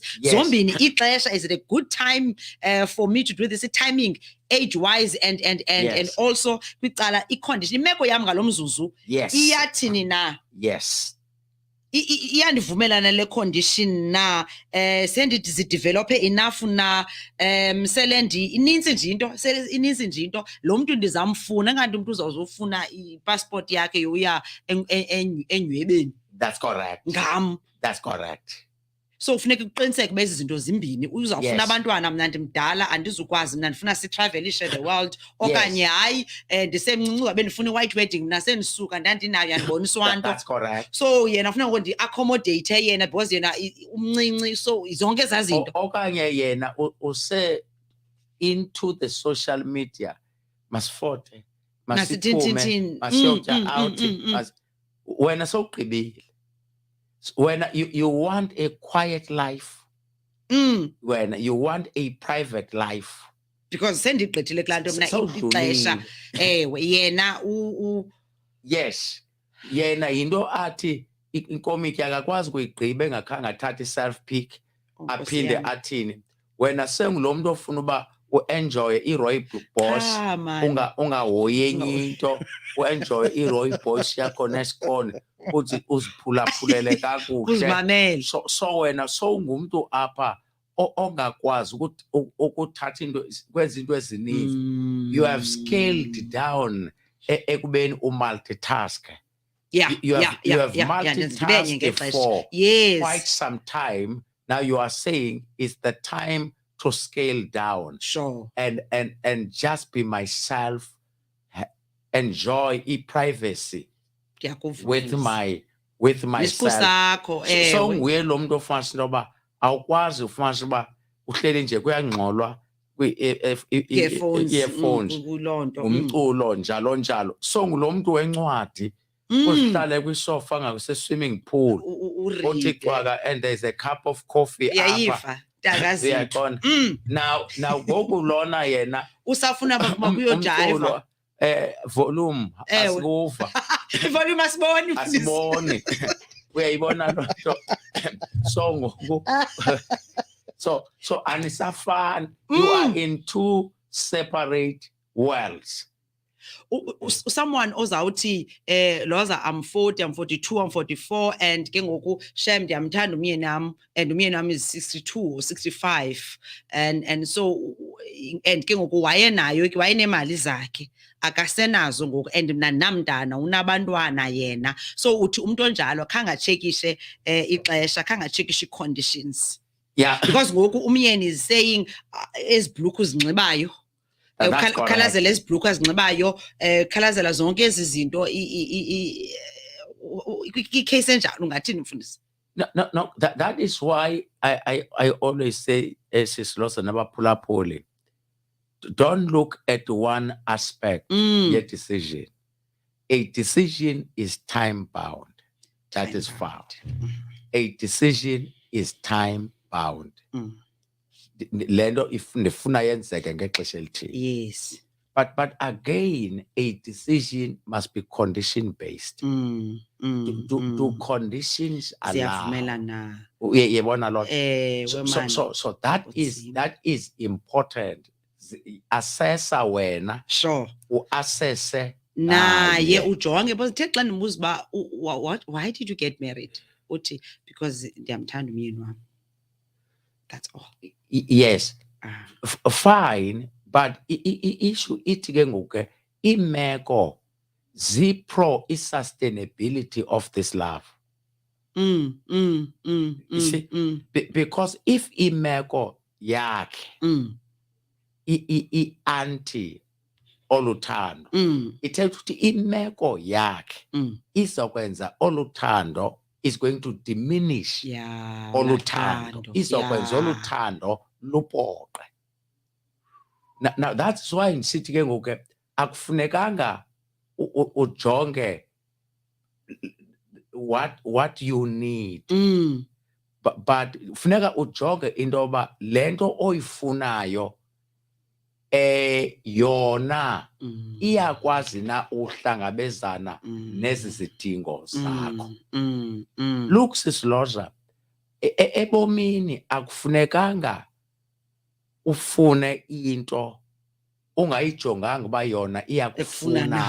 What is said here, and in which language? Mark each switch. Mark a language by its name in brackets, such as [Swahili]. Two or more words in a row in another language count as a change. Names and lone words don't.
[Xhosa] Zombini ixesha, [English] is it a good time for me to do this, timing age wise and also [Xhosa] kwicala i-condition, imeko yam ngalo mzuzu iyathini na. [English] Yes. [Xhosa] iyandivumelana le condition na sendithi zidevelophe enough na selendi ininzi nje into lo mntu ndizamfuna engathi umuntu uzawuzofuna ipassport yakhe yoya enywebeni. [English] That's correct. [Xhosa] Ngam. [English] That's correct. [Xhosa] So ufuneka uqiniseke bezi zinto zimbini uzawufuna abantwana mna ndimdala andizukwazi mna ndifuna sitravelishe [English] the world [Xhosa] okanye hayi ndisemncinci uzabe ndifuna i-white wedding mna sendisuka ndandinayo yandibonisa nto. [English] That's correct. [Xhosa] So yena ufuna ngo ndi-accommodate yena because yena umncinci so zonke ezaa zinto. Okanye yena [English] use into the social media [Xhosa] masifote masiphume masiyotya out wena sowugqibile. [English] When you want a quiet life, when you want a private life, [Xhosa] because sendigqithile kulaa nto mna ixesha yena yes yena yinto athi inkomiki akakwazi ukuyigqiba engakhange athathe i-self pic aphinde athini wena sengulo muntu ofuna uba u-enjoye i-Roy Boss ungahoyi enye into u-enjoye i-Roy Boss yakho nesikone uthi uziphulaphulele kakuhle so wena sowungumuntu apha ongakwazi ukuthatha into kwenza into ezininzi. [English] You have scaled down [Xhosa] ekubeni umultitask. [English] You have multitasked for quite some time. Now you are saying it's the time to scale down. Sure. And just be myself, enjoy privacy with myself. [Xhosa] So nguye lo muntu ofanele intoba awukwazi ufanele uba uhleli nje kuyangxolwa kwi-earphones umculo njalo so ngulo muntu wencwadi uhlale kwisofa ngakuse-swimming pool othi cwaka [English] and there's a cup of coffee [Xhosa] apha. Now ngoku lona yena usafuna makuyojayiva volume asikuva volume asiboni uyayibona loo nto so ngoku so anisafani. [English] You are in two separate worlds. [Xhosa] Someone ozawuthi Lhoza [English] I'm 40, I'm 42, I'm 44 and [Xhosa] ke ngoku shem ndiyamthanda umyeni nam and umyeni nam [English] is 62 or 65 and so and [Xhosa] ke ngoku wayenemali zakhe akasenazo ngoku and mna namntana unabantwana yena so uthi umuntu onjalo khange atshekishe ixesha khange atshekishe ii-conditions. [English] Yeah, [Xhosa] because ngoku umyeni [English] is saying [Xhosa] ezibhluku zinxibayo khalazela ezibhluku azinxibayo khalazela zonke ezi zinto i-case enjalo ungathini mfundisi? [English] No, that is why I always say Sis Lhoza nabaphulaphuli, don't look at one aspect your decision. A decision is time bound. That is fact. A decision is time bound. [Xhosa] Lento ifuna yenzeke ngexesha elithile. [English] Yes. But again, a decision must be condition based. Do conditions allow? [Xhosa] Yebona lot. [English] So that is important. [Xhosa] Assessa wena. [English] Sure. [Xhosa] Uassesse naye ujonge because the xa ndimbuza uba [English] why did you get married? [Xhosa] Uthi because ndiyamthanda umyeni wam. [English] That's all. Yes. Fine, but issue [Xhosa] ithi ke ngoku imeko zipro [English] sustainability of this love. You see? Because if [Xhosa] imeko yakhe anti oluthando ithetha ukuthi imeko yakhe izokwenza oluthando [English] is going to diminish [Xhosa] oluthando izokwenza oluthando lupoqe. [English] Now that's why [Xhosa] ndisithi ke ngoku akufunekanga ujonge [English] what you need but [Xhosa] funeka ujonge into yoba lento oyifunayo yona iyakwazi na uhlangabezana nezi zidingo zakho. Look Sis Lhoza, ebomini akufunekanga ufune into ungayijonganga uba yona iyakufuna.